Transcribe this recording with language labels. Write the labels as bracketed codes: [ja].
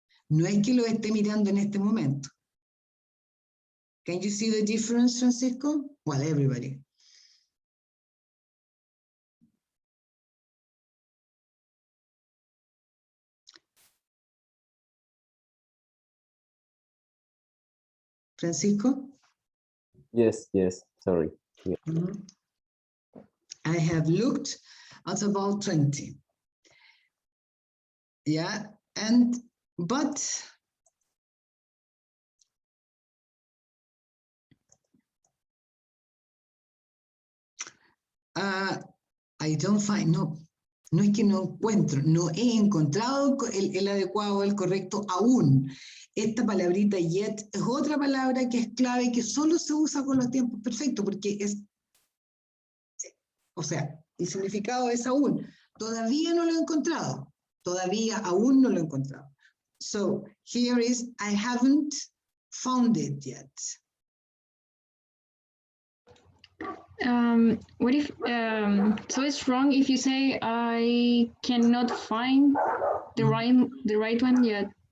[es] No es que lo esté mirando en este momento. [en] Can you see the difference, Francisco? Well, everybody. Francisco? Yes, yes, sorry. Mhm. I have looked at about 20. Yeah, but I don't find, [es] no es que no encuentro, no he encontrado el adecuado, el correcto aún. Esta palabrita yet es otra palabra que es clave y que solo se usa con los tiempos perfectos porque es, o sea, el significado es aún. Todavía no lo he encontrado. Todavía aún no lo he encontrado. [en] So here is, I haven't found it yet. What if, so it's wrong if you say I cannot find the right one yet.